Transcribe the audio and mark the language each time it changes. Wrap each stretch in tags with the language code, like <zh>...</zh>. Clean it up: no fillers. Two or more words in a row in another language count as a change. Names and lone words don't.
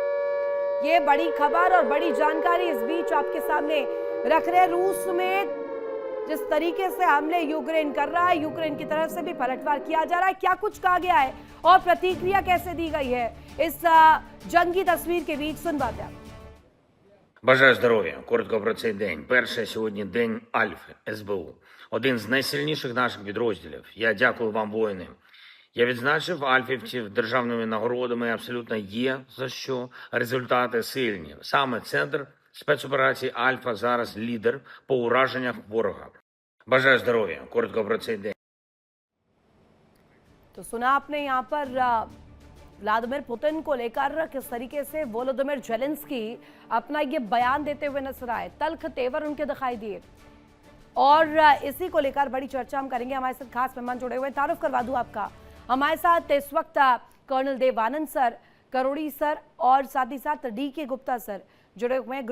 <hi>ये बड़ी खबर और बड़ी जानकारी इस बीच आपके सामने रख रहे हैं। रूस में जिस तरीके से हमले यूक्रेन कर रहा है, यूक्रेन की तरफ से भी पलटवार किया जा रहा है, क्या कुछ कहा गया है और प्रतिक्रिया कैसे दी गई है, इस जंगी तस्वीर के बीच सुनवाते हैं।</hi> <uk>Бажаю здоров'я. Коротко про цей день. Перше сьогодні день Альфи, СБУ. Один з найсильніших наших підрозділів. Я дякую вам, воїни. Я відзначив альфівців державними нагородами. Абсолютно є за що. Результати сильні. Саме центр спецоперації Альфа зараз лідер по ураженнях ворога. Бажаю здоров'я. Коротко про цей день.</uk> <hi>तो सुना आपने यहाँ पर व्लादिमीर पुतिन को लेकर किस तरीके से वोलोदिमीर जेलेंस्की अपना ये बयान देते हुए नजर आए, तल्ख तेवर उनके दिखाई दिए और इसी को लेकर बड़ी चर्चा हम करेंगे। हमारे साथ खास मेहमान जुड़े हुए हैं, तारुफ करवा दूं आपका। हमारे साथ इस वक्त कर्नल देवानंद सर, करोड़ी सर और साथ ही साथ DK गुप्ता सर जुड़े हुए हैं।</hi>